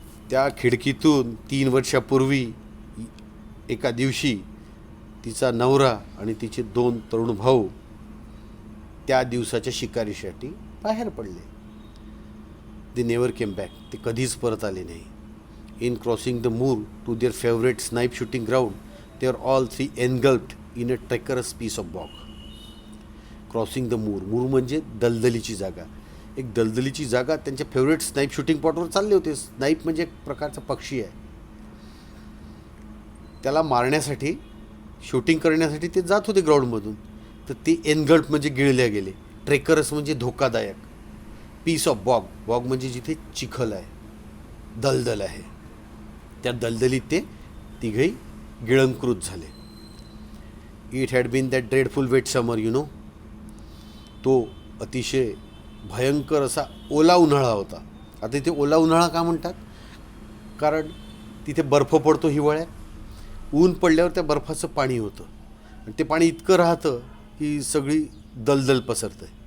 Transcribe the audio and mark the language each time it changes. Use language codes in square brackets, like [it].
[mr] त्या खिडकीतून 3 वर्षापूर्वी एका दिवशी तिचा नवरा आणि तिचे 2 तरुण भाऊ त्या दिवसाच्या शिकारीसाठी बाहेर पडले. [en] They never came back. [mr] ते कधीच परत आले नाही. [en] In crossing the moor to their favourite snipe shooting ground they are all 3 engulfed in a treacherous piece of bog. Crossing the moor, [mr] Moore म्हणजे दलदलीची जागा. एक दलदलीची जागा त्यांच्या फेवरेट स्नाईप शूटिंग स्पॉटवर चालले होते. स्नाईप म्हणजे एक प्रकारचा पक्षी आहे. त्याला मारण्यासाठी शूटिंग करण्यासाठी ते जात होते ग्राउंडमधून. तर ते एनगल्ट म्हणजे गिळल्या गेले. ट्रेकरस म्हणजे धोकादायक. पीस ऑफ बॉग, बॉग म्हणजे जिथे चिखल आहे, दलदल आहे, त्या दलदलीत ते तिघही गिळंकृत झाले. [en] It had been that dreadful wet summer you know. [mr] तो अतिशय भयंकर असा ओला उन्हाळा होता. आता इथे ओला उन्हाळा का म्हणतात, कारण तिथे बर्फ पडतो हिवाळ्यात. ऊन पडल्यावर त्या बर्फाचं पाणी होतं आणि ते पाणी इतकं राहतं की सगळी दलदल पसरतं.